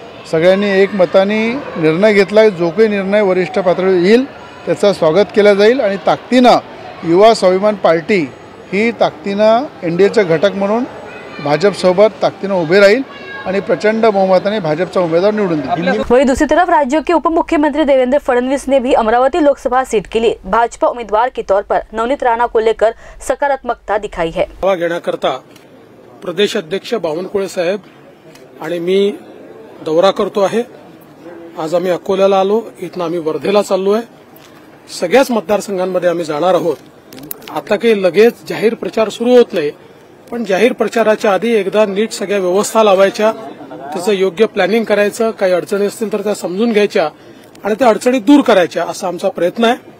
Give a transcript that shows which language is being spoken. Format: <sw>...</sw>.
<mr>सगळ्यांनी एकमताने निर्णय घेतला. जो काही निर्णय वरिष्ठ पातळीवर येईल त्याचं स्वागत केलं जाईल आणि ताकदीनं युवा स्वाभिमान पार्टी ही ताकदीनं NDAचा घटक म्हणून भाजपसोबत ताकदीनं उभे राहील आणि प्रचंड बहुमताने भाजपचा उम्मीदवार निवडून देईल.</mr> <hi>वहीं दूसरी तरफ राज्य के उप मुख्यमंत्री देवेंद्र फडणवीस ने भी अमरावती लोकसभा सीट के लिए भाजपा उम्मीदवार के तौर पर नवनीत राणा को लेकर सकारात्मकता दिखाई है.</hi> <mr>सभा घेण्याकरता प्रदेश अध्यक्ष बावनकुळे साहेब आणि मी दौरा करतो आहे. आज आम्ही अकोल्याला आलो, इथनं आम्ही वर्धेला चाललो आहे. सगळ्याच मतदारसंघांमध्ये आम्ही जाणार आहोत. आता काही लगेच जाहीर प्रचार सुरू होत नाही, पण जाहीर प्रचाराच्या आधी एकदा नीट सगळ्या व्यवस्था लावायच्या, त्याचं योग्य प्लॅनिंग करायचं, काही अडचणी असतील तर त्या समजून घ्यायच्या आणि त्या अडचणी दूर करायच्या असा आमचा प्रयत्न आहे.</mr>